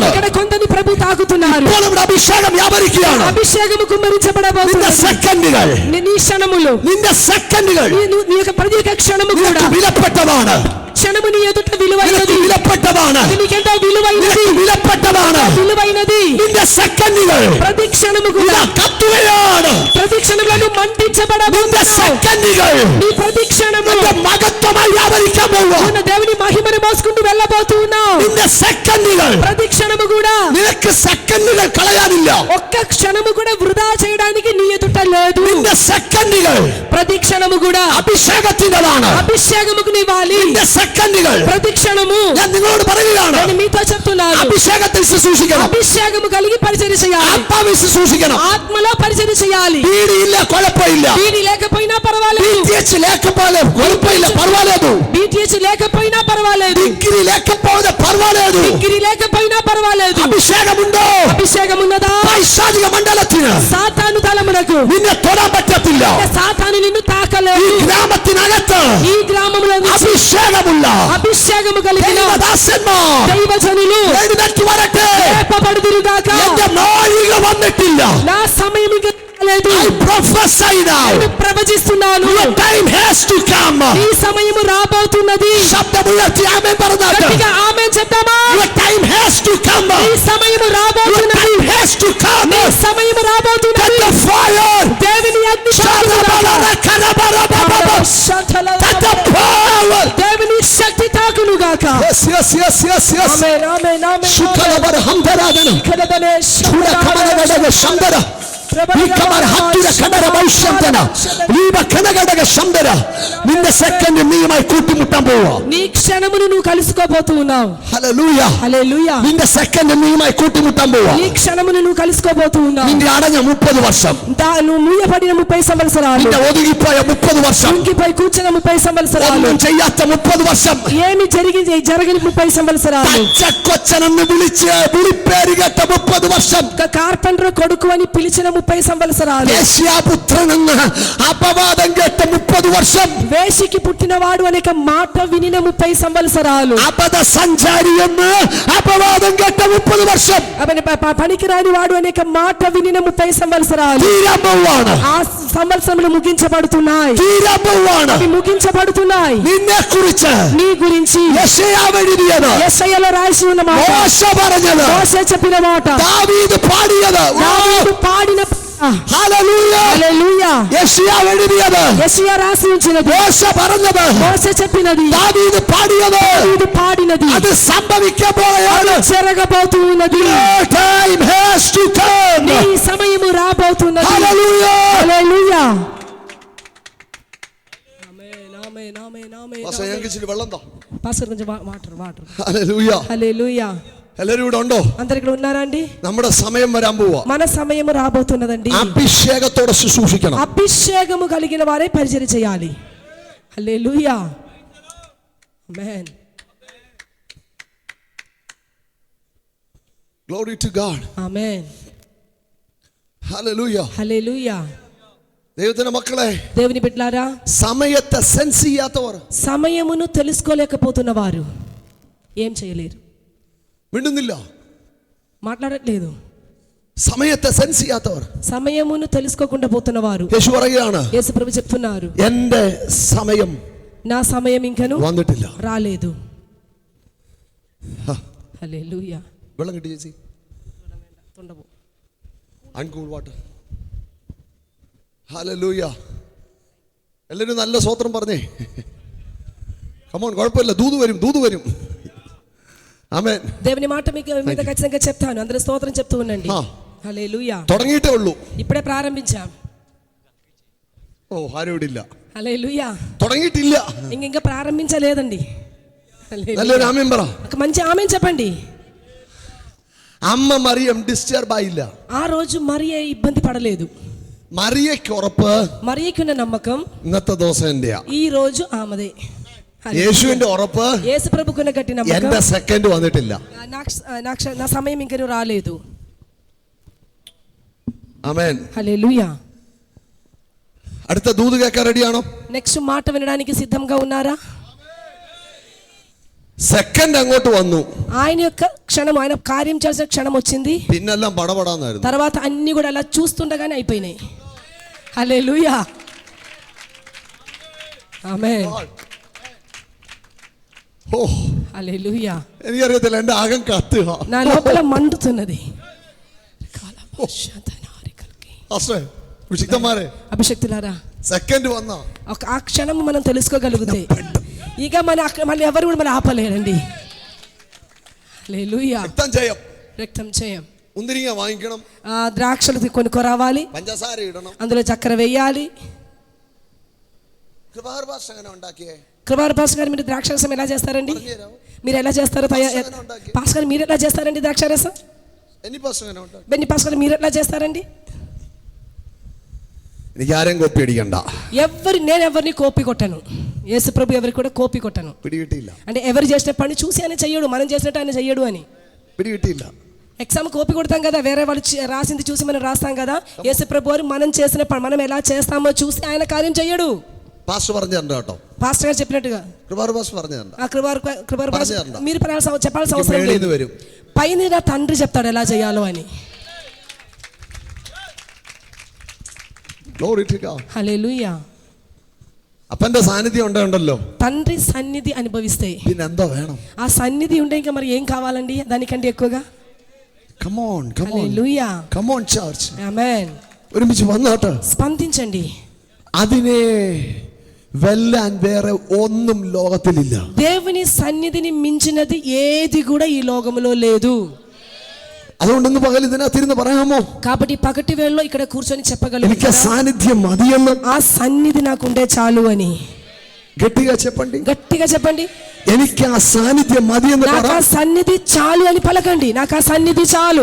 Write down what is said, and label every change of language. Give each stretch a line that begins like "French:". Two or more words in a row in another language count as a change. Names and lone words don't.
Telugu: ఇక్కడ కొంతని ప్రభు తాకుతున్నారు.
Malayalam: ഇപ്പോൾ നമ്മുടെ അഭിഷേകം വ്യാപരിക്കുകയാണ്.
Telugu: అభిషేకము
Malayalam: നിന്റെ
Telugu: కుమ్మరించబడబోతున్నది.
Malayalam: സെക്കൻഡുകൾ,
Telugu: నీ క్షణములు,
Malayalam: നിന്റെ സെക്കൻഡുകൾ
Telugu: నీ యొక్క ప్రతి ఒక్క క్షణము కూడా
Malayalam: നിനക്ക് വിലപ്പെട്ടതാണ്.
Telugu: క్షణము నీ ఎదుట
Malayalam: നിനക്ക്
Telugu: విలువైనది.
Malayalam: വിലപ്പെട്ടതാണ്.
Telugu: అది నీకెంతో విలువైనది,
Malayalam: നിനക്ക് വിലപ്പെട്ടതാണ്.
Telugu: విలువైనది.
Malayalam: നിന്റെ സെക്കൻഡുകൾ
Telugu: ప్రతి క్షణము కూడా
Malayalam: ഇതാ കത്തുകയാണ്.
Telugu: ప్రతి క్షణంలో
Malayalam: നിന്റെ
Telugu: మంటించబడబోతున్నావు.
Malayalam: സെക്കൻഡുകൾ
Telugu: నీ ప్రతి క్షణము
Malayalam: നിന്റെ മഹത്വമായി വ്യാപരിക്കാൻ പോവുക.
Telugu: ఉన్న దేవుని మహిమను మోసుకుంటూ వెళ్ళబోతూ ఉన్నావు.
Malayalam: നിന്റെ സെക്കൻഡുകൾ,
Telugu: ప్రతి క్షణము కూడా
Malayalam: നിനക്ക് സെക്കൻഡുകൾ കളയാനില്ല.
Telugu: ఒక్క క్షణము కూడా వృధా చేయడానికి నీ ఎదుట లేదు.
Malayalam: നിന്റെ സെക്കൻഡുകൾ
Telugu: ప్రతి క్షణము కూడా
Malayalam: അഭിഷേകത്തിൻ്റെതാണ്.
Telugu: అభిషేకముకు నీవాలి.
Malayalam: നിന്റെ സെക്കൻഡുകൾ
Telugu: ప్రతి క్షణము
Malayalam: ഞാൻ നിങ്ങളോട് പറയുകയാണ്,
Telugu: నేను మీతో చెప్తున్నాను,
Malayalam: അഭിഷേകത്തിൽ ശുശ്രൂഷിക്കണം,
Telugu: అభిషేకము కలిగి పరిచర్య చేయాలి,
Malayalam: ആത്മാവിൽ ശുശ്രൂഷിക്കണം.
Telugu: ఆత్మలో పరిచర్య చేయాలి.
Malayalam: വീടിയില്ല കുഴപ്പമില്ല,
Telugu: వీడి లేకపోయినా పర్వాలేదు, BTH లేకపోతే కుഴപ്പമില്ല పర్వాలేదు, BTH లేకపోయినా పర్వాలేదు, డిగ్రీ లేకపోతే పర్వాలేదు, డిగ్రీ లేకపోయినా పర్వాలేదు.
Malayalam: അഭിഷേകമുണ്ടോ,
Telugu: అభిషేకం ఉన్నదా,
Malayalam: പൈശാചിക മണ്ഡലത്തിന്
Telugu: సాతాను తలమునకు
Malayalam: നിന്നെ തൊടാൻ പറ്റത്തില്ല.
Telugu: సాతాను నిన్ను
Malayalam: ഈ
Telugu: తాకలేదు.
Malayalam: ഗ്രാമത്തിനകത്ത്
Telugu: ఈ గ్రామంలో నుంచి
Malayalam: അഭിഷേകമുള്ള
Telugu: అభిషేకము కలిగిన
Malayalam: ദൈവദാസന്മാർ
Telugu: దైవజనులు
Malayalam: എഴുന്നേറ്റ് വരട്ടെ.
Telugu: లేపబడుదురుగాక.
Malayalam: എന്റെ നാഴിക വന്നിട്ടില്ല.
Telugu: నా సమయం ఇంకా రాలేదు.
English: I prophesy now.
Telugu: నేను ప్రవచిస్తున్నాను,
English: Your time has to come.
Telugu: ఈ సమయము రాబోతున్నది.
Malayalam: ശബ്ദമുയർത്തി ആമേൻ പറഞ്ഞാട്ടെ.
Telugu: గట్టిగా ఆమేన్ చెప్తామా?
English: Your time has to come.
Telugu: ఈ సమయము
English: Your
Telugu: రాబోతున్నది.
English: time has to come.
Telugu: ఈ సమయము
English: Get
Telugu: రాబోతున్నది.
English: the fire.
Telugu: దేవుని అగ్ని
English: Get the power.
Telugu: దేవుని శక్తి తాకునుగాక.
English: Yes, yes, yes, yes, yes.
Telugu: ఆమేన్, ఆమేన్, ఆమేన్. ശുദ്ധലവർ ഹംദരാധനം. కలదనే ചൂടകമനഘടക ശബ്ദര. ഈക്കമർ ഹത്തുര കടര ഭൗഷ്യന്തന. ഈവകനഘടക ശബ്ദര.
Malayalam: നിന്റെ സെക്കൻഡ് നീയുമായി കൂട്ടിമുട്ടാൻ പോവാ.
Telugu: నీ క్షణమును నువ్వు కలుసుకోబోతూ ఉన్నావు.
Malayalam: ഹല്ലേലൂയ.
Telugu: హల్లెలూయా.
Malayalam: നിന്റെ സെക്കൻഡ് നീയുമായി കൂട്ടിമുട്ടാൻ പോവാ.
Telugu: నీ క్షణమును నువ్వు కలుసుకోబోతూ ఉన్నావు.
Malayalam: നിന്റെ അടഞ്ഞ 30 വർഷം,
Telugu: నువ్వు మూయబడిన 30 సంవత్సరాలు,
Malayalam: നിന്റെ ഒതുങ്ങിപ്പോയ 30 വർഷം,
Telugu: ఇంకిపై కూర్చున్న 30 సంవత్సరాలు,
Malayalam: ഒന്നും ചെയ്യാത്ത 30 വർഷം,
Telugu: ఏమి జరగని 30 సంవత్సరాలు,
Malayalam: പച്ചക്കൊച്ചനെന്ന് വിളിച്ച് വിളിപ്പേര് കേട്ട 30 വർഷം,
Telugu: ఒక కార్పెంటర్ కొడుకు అని పిలిచిన 30 సంవత్సరాలు,
Malayalam: യേശുപുത്രനെന്ന് അപവാദം കേട്ട 30 വർഷം,
Telugu: వేషికి పుట్టినవాడు అనేక మాట వినిన 30 సంవత్సరాలు,
Malayalam: അബദ്ധ സഞ്ചാരി എന്ന് അപവാദം കേട്ട 30 വർഷം,
Telugu: పనికిరాని వాడు అనేక మాట వినిన 30 సంవత్సరాలు,
Malayalam: തീരാൻ പോവാണ്.
Telugu: ఆ సంవత్సరములు ముగించబడుతున్నాయి.
Malayalam: തീരാൻ പോവാണ്.
Telugu: అవి ముగించబడుతున్నాయి.
Malayalam: നിന്നെ കുറിച്ച്
Telugu: నీ గురించి
Malayalam: യെശയ്യാവ് എഴുതിയത്,
Telugu: యెషయాలో రాసి ఉన్న మాట,
Malayalam: മോശ പറഞ്ഞത്,
Telugu: మోషే చెప్పిన మాట,
Malayalam: ദാവീദ് പാടിയത്,
Telugu: దావీదు పాడిన
English: Hallelujah.
Telugu: హల్లెలూయా.
Malayalam: യെശയ്യാ എഴുതിയത്,
Telugu: യെശയ്യാ రాసి ఉంచినది,
Malayalam: മോശ പറഞ്ഞത്,
Telugu: మోసే చెప్పినది,
Malayalam: ദാവീദ് പാടിയത്,
Telugu: ఇది పాడినది,
Malayalam: അത് സംഭവിക്കാൻ പോവുകയാണ്.
Telugu: జరగబోతూ ఉన్నది.
English: Your time has to come.
Telugu: నీ సమయము రాబోతున్నది.
English: Hallelujah.
Telugu: హల్లెలూయా. ఆమేన్ ఆమేన్ ആമേൻ ആമേൻ.
Malayalam: പാസ്റ്റർ, ഞങ്ങൾക്ക് ഇച്ചിരി വെള്ളം താ.
Telugu: പാസ്റ്റർ కొంచెం వాటర్.
English: Hallelujah.
Telugu: హల్లెలూయా.
Malayalam: എല്ലാവരും ഇവിടെ ഉണ്ടോ?
Telugu: అందరు ఇక్కడ ఉన్నారా అండి?
Malayalam: നമ്മുടെ സമയം വരാൻ പോവാ.
Telugu: మన సమయము రాబోతున్నదండి.
Malayalam: അഭിഷേകത്തോടെ ശുശ്രൂഷിക്കണം.
Telugu: అభిషేకము కలిగిన వారే పరిచర్య చేయాలి. హల్లెలూయా. ఆమేన్.
English: Glory to God.
Telugu: ఆమేన్.
English: Hallelujah.
Telugu: హల్లెలూయా.
Malayalam: ദൈവത്തിന്റെ മക്കളെ,
Telugu: దేవుని బిడ్డలారా,
Malayalam: സമയത്തെ സെൻസ് ചെയ്യാത്തവർ,
Telugu: సమయమును తెలుసుకోలేకపోతున్న వారు ఏం చేయలేరు.
Malayalam: മിണ്ടുന്നില്ല.
Telugu: మాట్లాడట్లేదు.
Malayalam: സമയത്തെ സെൻസ് ചെയ്യാത്തവർ,
Telugu: సమయమును తెలుసుకోకుండా పోతున్న వారు,
Malayalam: യേശു പറയുകയാണ്,
Telugu: యేసు ప్రభు చెప్తున్నారు,
Malayalam: എന്റെ സമയം
Telugu: నా సమయం ఇంకను
Malayalam: വന്നിട്ടില്ല.
Telugu: రాలేదు. ഹ, హల్లెలూయా.
Malayalam: വെള്ളം കിട്ടി ചേച്ചി?
English: uncool water.
Malayalam: ഹല്ലേലൂയ. എല്ലാവരും നല്ല സ്വത്രം പറഞ്ഞേ. കമോൺ, കുഴപ്പമില്ല, ദൂത് വരും. ആമേൻ.
Telugu: దేవుని మాట మీకు మీద ఖచ్చితంగా చెప్తాను. అందరూ స్తోత్రం చెప్తూ ఉండండి. ആ, హల్లెలూయా.
Malayalam: തുടങ്ങിയിട്ടേ ഉള്ളൂ.
Telugu: ఇప్పుడే ప్రారంభించాం.
Malayalam: ഓ, ആരും ഇവിടെ ഇല്ല.
Telugu: హల్లెలూయా.
Malayalam: തുടങ്ങിയിട്ടില്ല.
Telugu: ఇంకా ప్రారంభించలేదండి. హల్లెలూయా.
Malayalam: നല്ലൊരു ആമേൻ പറ.
Telugu: ఒక మంచి ఆమేన్ చెప్పండి.
Malayalam: അമ്മ മറിയം ഡിസ്റ്റർബ് ആയില്ല.
Telugu: ఆ రోజు మరియ ఇబ్బంది పడలేదు.
Malayalam: മറിയയ്ക്ക് ഉറപ്പ്,
Telugu: మరియకున్న నమ్మకం
Malayalam: ഇന്നത്തെ ദിവസം എന്റെയാ.
Telugu: ఈ రోజు ఆమెదే.
Malayalam: యేసుവിന്റെ ఉറപ്പ്,
Telugu: యేసు ప్రభుకున్న గట్టి నమ్మకం,
Malayalam: എന്റെ സെക്കൻഡ് വന്നിട്ടില്ല.
Telugu: నా సమయం ఇంకను రాలేదు.
Malayalam: ആമേൻ.
Telugu: హల్లెలూయా.
Malayalam: അടുത്ത ദൂത് കേൾക്കാൻ റെഡിയാണോ?
Telugu: నెక్స్ట్ మాట వినడానికి సిద్ధంగా ఉన్నారా?
Malayalam: സെക്കൻഡ് അങ്ങോട്ട് വന്നു,
Telugu: ఆయన యొక్క క్షణం, ఆయన కార్యం చేసిన క్షణం వచ్చింది.
Malayalam: പിന്നെല്ലാം പടപടാന്നായിരുന്നു.
Telugu: తర్వాత అన్ని కూడా అలా చూస్తుండగానే అయిపోయినాయి. హల్లెలూయా. ఆమేన్. ഓ, హల్లెలూయా.
Malayalam: എനിക്കറിയത്തില്ല, എന്റെ ആകം കത്തുക.
Telugu: నా లోపల మండుతున్నది.
Malayalam: പാസ്റ്ററെ, വിശുദ്ധന്മാരെ,
Telugu: అభిషక్తులారా,
Malayalam: സെക്കൻഡ് വന്ന
Telugu: ఆ క్షణం మనం తెలుసుకోగలిగితే ఇక మళ్ళీ ఎవరు కూడా మనం ఆపలేరండి. హల్లెలూయా.
Malayalam: രക്തം
Telugu: చేయం.
Malayalam: മുന്തിരിങ്ങ വാങ്ങിക്കണം,
Telugu: ద్రాక్షలు కొనుక్కోరావాలి,
Malayalam: പഞ്ചസാര ഇടണം.
Telugu: అందులో చక్కెర వేయాలి.
Malayalam: കൃപാർ പാസ്റ്റർ എങ്ങനെ ഉണ്ടാക്കിയേ?
Telugu: కృపార్ పాస్ గారు, మీరు ద్రాక్షరసం ఎలా చేస్తారండి? మీరు ఎలా చేస్తారో పాస్ గారు, మీరు ఎలా చేస్తారండి ద్రాక్షరసం?
Malayalam: എനി പാസ്റ്റർ എങ്ങനെ ഉണ്ടാക്കി?
Telugu: బెన్ని పాస్ గారు, మీరు ఎలా చేస్తారండి?
Malayalam: എനിക്ക് ആരെയും കോപ്പി അടിക്കണ്ട.
Telugu: నేను ఎవరిని కోపి కొట్టను. యేసు ప్రభు ఎవరికి కూడా కోపి కొట్టను.
Malayalam: പിടികിട്ടിയില്ല.
Telugu: అంటే ఎవరు చేసిన పని చూసి ఆయన చెయ్యడు, మనం చేసినట్టు ఆయన చెయ్యడు అని.
Malayalam: പിടികിട്ടിയില്ല.
Telugu: ఎగ్జామ్ కోపి కొడతాం కదా, వేరే వాళ్ళు రాసింది చూసి మనం రాస్తాం కదా. యేసు ప్రభు వారు మనం చేసిన పని, మనం ఎలా చేస్తామో చూసి ఆయన కార్యం చెయ్యడు.
Malayalam: പാസ്റ്റർ പറഞ്ഞു തരണ്ട കേട്ടോ.
Telugu: పాస్టర్ గారు చెప్పినట్టుగా,
Malayalam: കൃപാർ പാസ്റ്റർ പറഞ്ഞു తരണ്ട.
Telugu: కృపార్ పాస్ మీరు చెప్పాల్సిన అవసరం
Malayalam: മേളിൽ
Telugu: లేదు.
Malayalam: നിന്ന് വരും.
Telugu: పైన నా తండ్రి చెప్తాడు ఎలా చేయాలో అని.
English: Glory to God.
Telugu: హల్లెలూయా.
Malayalam: അപ്പന്റെ സാന്നിധ്യം ഉണ്ടല്ലോ,
Telugu: తండ్రి సన్నిధి అనుభవిస్తే
Malayalam: പിന്നെ എന്താ വേണം?
Telugu: ఆ సన్నిధి ఉంటే ఇంకా మరి ఏం కావాలండి దానికంటే ఎక్కువగా?
English: Come on,
Telugu: హల్లెలూయా.
English: come on church.
Telugu: ఆమేన్.
Malayalam: ഒരുമിച്ച് വന്നാട്ടെ.
Telugu: స్పందించండి.
Malayalam: അതിനെ വെല്ലാൻ വേറെ ഒന്നും ലോകത്തിലില്ല.
Telugu: దేవుని సన్నిధిని మించినది ఏది కూడా ఈ లోకములో లేదు.
Malayalam: അതുകൊണ്ടൊന്ന് പകൽ ഇതിനകത്തിരുന്ന് പറയാമോ?
Telugu: కాబట్టి పగటి వేళలో ఇక్కడ కూర్చొని
Malayalam: എനിക്ക്
Telugu: చెప్పగలుగుతారా,
Malayalam: സാന്നിധ്യം മതിയെന്ന്?
Telugu: ఆ సన్నిధి నాకుండే చాలు అని గట్టిగా చెప్పండి. గట్టిగా చెప్పండి.
Malayalam: എനിക്ക് ആ സാന്നിധ്യം മതിയെന്ന് പറ.
Telugu: నాకు ఆ సన్నిధి చాలు అని పలకండి. నాకు ఆ సన్నిధి చాలు.